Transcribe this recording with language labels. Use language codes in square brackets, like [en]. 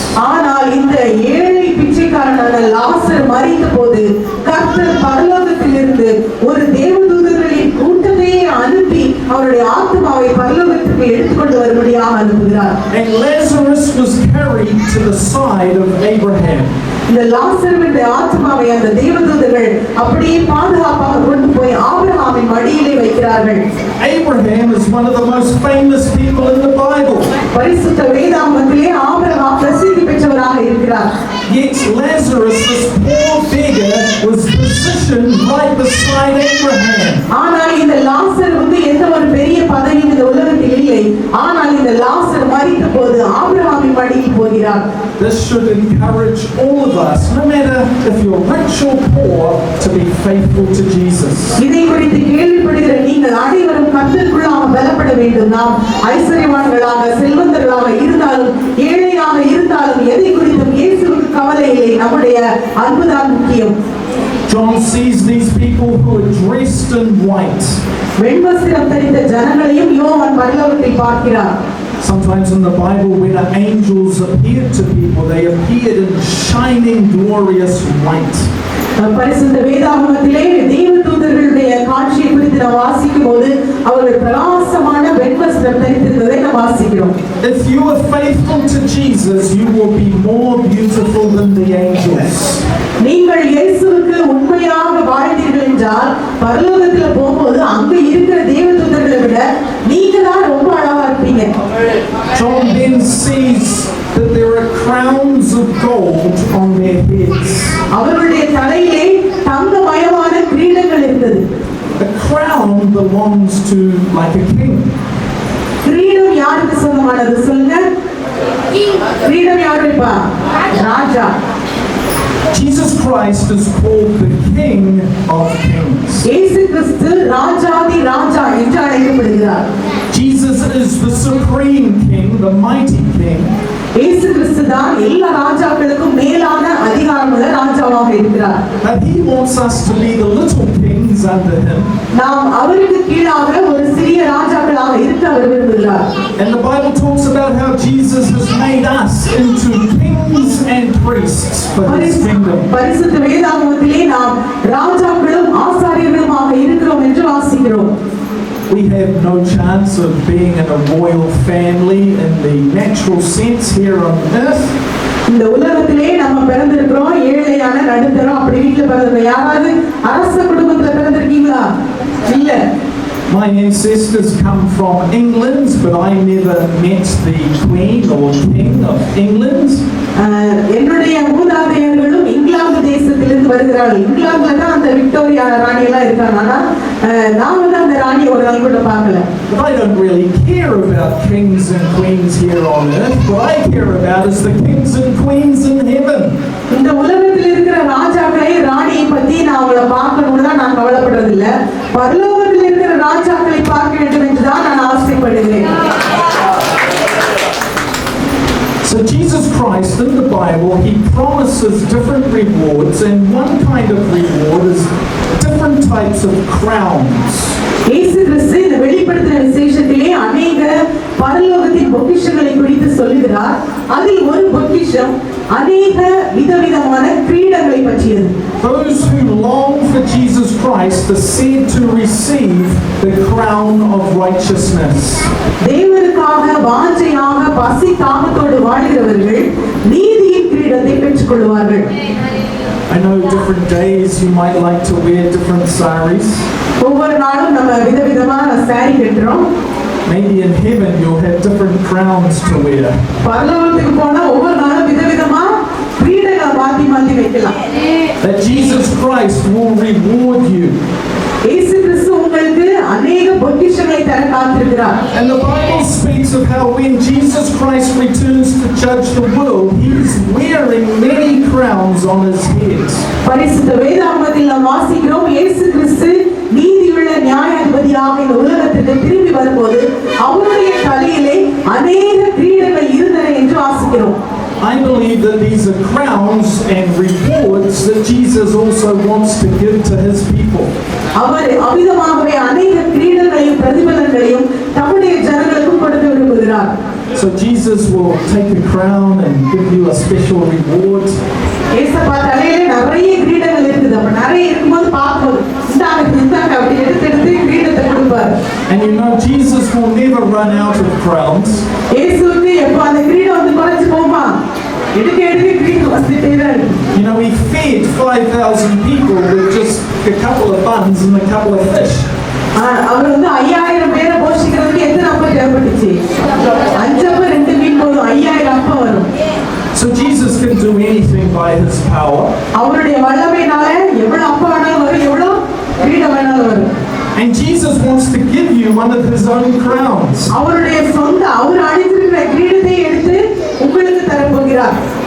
[ta] ஆனால் இந்த ஏழை பிச்சைக்காரனான லாசர் மரித்த போது கர்த்தர் பரலோகத்திலிருந்து ஒரு தேவதூதர்களின் கூட்டத்தையே அனுப்பி அவருடைய ஆத்மாவை பரலோகத்துக்கு எடுத்துக்கொண்டு வரும்படியாக அனுப்புகிறார். [en] And Lazarus was carried to the side of Abraham. [ta] இந்த லாசருவின் ஆத்மாவை அந்த தேவதூதர்கள் அப்படியே பாதுகாப்பாக கொண்டு போய் ஆபிரகாமின் மடியிலே வைக்கிறார்கள். [en] Abraham is one of the most famous people in the Bible. [ta] பரிசுத்த வேதாகமத்திலே ஆபிரகாம் பிரசித்தி பெற்றவராக இருக்கிறார். [en] Yet Lazarus, this poor beggar, was positioned right beside Abraham. [ta] ஆனால் இந்த லாசர் வந்து எந்த ஒரு பெரிய பதவியும் இந்த உலகத்தில் பரலோகத்தில் இல்லை. ஆனால் இந்த லாசர் மரித்த போது ஆபிரகாமின் மடியில் போகிறார். [en] This should encourage all of us, no matter if you're rich or poor, to be faithful to Jesus. [ta] இதை குறித்து கேள்விப்படுகிற நீங்கள் அனைவரும் கர்த்தருக்குள்ளாக பலப்பட வேண்டும். நாம் ஐஸ்வர்யவான்களாக செல்வந்தர்களாக இருந்தாலும் ஏழையாக இருந்தாலும் எதை குறித்தும் இயேசுவுக்கு கவலை இல்லை. நம்முடைய அன்புதான் முக்கியம். [en] John sees these people who are dressed in white. [ta] வெண்வஸ்திரம் தரித்த ஜனங்களையும் யோவான் பரலோகத்தில் பார்க்கிறார். [en] Sometimes in the Bible, when angels appeared to people, they appeared in shining, glorious white. [ta] பரிசுத்த வேதாகமத்திலே தேவதூதர்களுடைய காட்சியை குறித்து நாம் வாசிக்கும் போது அவர்கள் பிரகாசமான வெண்வஸ்திரம் தரித்திருந்ததை நாம் வாசிக்கிறோம். [en] If you are faithful to Jesus, you will be more beautiful than the angels. [ta] நீங்கள் இயேசுவுக்கு உண்மையாக வாழ்ந்தீர்கள் என்றால் பரலோகத்தில் போகும்போது அங்க இருக்கிற தேவதூதர்களை விட நீங்க தான் ரொம்ப அழகா இருப்பீங்க. [en] John then sees that there are crowns of gold on their heads. [ta] அவர்களுடைய தலையிலே தங்கமயமான கிரீடங்கள் இருந்தது. [en] A crown belongs to like a king. [ta] கிரீடம் யாருக்கு சொந்தமானது சொல்லுங்க? கிரீடம் யாருப்பா? ராஜா. [en] Jesus Christ is called the King of Kings. [ta] இயேசு கிறிஸ்து ராஜாதி ராஜா என்று அழைக்கப்படுகிறார். [en] Jesus is the supreme king, the mighty king. [ta] இயேசு கிறிஸ்து தான் எல்லா ராஜாக்களுக்கும் மேலான அதிகாரமுள்ள ராஜாவாக இருக்கிறார். [en] But he wants us to be the little kings under him. [ta] நாம் அவருக்கு கீழாக ஒரு சிறிய ராஜாக்களாக இருக்க அவர் விரும்புகிறார். [en] And the Bible talks about how Jesus has made us into kings and priests for his kingdom. [ta] பரிசுத்த வேதாகமத்திலே நாம் ராஜாக்களும் ஆசாரியர்களுமாக இருக்கிறோம் என்று வாசிக்கிறோம். [en] We have no chance of being in a royal family in the natural sense here on earth. [ta] இந்த உலகத்திலே நம்ம பிறந்திருக்கிறோம், ஏழையான நடுத்தரம் அப்படி வீட்டுல பிறந்திருக்கோம். யாராவது அரச குடும்பத்துல பிறந்திருக்கீங்களா? இல்ல. [en] My ancestors come from England, but I never met the Queen or King of England. [ta] என்னுடைய மூதாதையர்களும் இங்கிலாந்து தேசத்திலிருந்து வருகிறார்கள். இங்கிலாந்துல தான் அந்த விக்டோரியா ராணி எல்லாம் இருக்காங்க. ஆனா நான் வந்து அந்த ராணியை ஒரு நாள் கூட பார்க்கல. [en] But I don't really care about kings and queens here on earth. What I care about is the kings and queens in heaven. [ta] இந்த உலகத்தில் இருக்கிற ராஜாக்களை ராணியை பத்தி நான் அவங்கள பார்க்கணும்னு தான் நான் கவலைப்படுறது இல்ல. பரலோகத்தில் இருக்கிற ராஜாக்களை பார்க்க வேண்டும் என்று தான் நான் ஆசைப்படுகிறேன். [en] So Jesus Christ in the Bible, he promises different rewards, and one kind of reward is different types of crowns. [ta] இயேசு கிறிஸ்து இந்த வெளிப்படுத்தின விசேஷத்திலே அநேக பரலோகத்தின் பொக்கிஷங்களை குறித்து சொல்லுகிறார். அதில் ஒரு பொக்கிஷம் அநேக விதவிதமான கிரீடங்களை பற்றியது. [en] Those who long for Jesus Christ are said to receive the crown of righteousness. [ta] தேவனுக்காக வாஞ்சையாக பசி தாகத்தோடு வாழ்கிறவர்கள் நீதியின் கிரீடத்தை பெற்றுக் கொள்வார்கள். [en] I know different days you might like to wear different saris. [ta] ஒவ்வொரு நாளும் நம்ம விதவிதமான சாரி கட்டுறோம். [en] Maybe in heaven you'll have different crowns to wear. [ta] பரலோகத்துக்கு போனா ஒவ்வொரு நாளும் விதவிதமா கிரீடங்களை மாத்தி மாத்தி வைக்கலாம். [en] That Jesus Christ will reward you. [ta] இயேசு கிறிஸ்து உங்களுக்கு அநேக பொக்கிஷங்களை தர காத்திருக்கிறார். [en] And the Bible speaks of how when Jesus Christ returns to judge the world, he is wearing many crowns on his head. [ta] பரிசுத்த வேதாகமத்தில் நாம் வாசிக்கிறோம், இயேசு கிறிஸ்து நீதியுள்ள நியாயாதிபதியாக இந்த உலகத்திற்கு திரும்பி வரும்போது அவருடைய தலையிலே அநேக கிரீடங்கள் இருந்தன என்று வாசிக்கிறோம். [en] I believe that these are crowns and rewards that Jesus also wants to give to his people. [ta] அவர் அமிதமாகவே அநேக கிரீடங்களையும் பிரதிபலன்களையும் தம்முடைய ஜனங்களுக்கு கொடுக்க விரும்புகிறார். [en] So Jesus will take a crown and give you a special reward. [ta] ஏசப்பா தலையில நிறைய கிரீடங்கள் இருக்குது. அப்ப நிறைய இருக்கும்போது பார்க்கும்போது இந்தாங்க அப்படி எடுத்து கிரீடத்தை கொடுப்பார். [en] And you know Jesus will never run out of crowns. [ta] இயேசுவுக்கு எப்ப அந்த கிரீடம் வந்து குறைஞ்சு போமா? எடுக்க கிரீடம் வந்துட்டே தான் இருக்கு. [en] You know, he fed 5,000 people with just a couple of buns and a couple of fish. [ta] அவர் வந்து 5000 பேரை போஷிக்கிறதுக்கு எத்தனை அப்பம் தேவைப்பட்டுச்சு? 5 அப்பம் 2 மீன் போதும், 5000 அப்பம் வரும். [en] So Jesus can do anything by his power. [ta] அவருடைய வல்லமையினால எவ்வளவு அப்பம் வேணாலும் வரும், எவ்வளவு கிரீடம் வேணாலும் வரும். [en] And Jesus wants to give you one of his own crowns. [ta] அவருடைய சொந்த அவர் அணிந்திருக்கிற கிரீடத்தை எடுத்து உங்களுக்கு தரப்போகிறார்.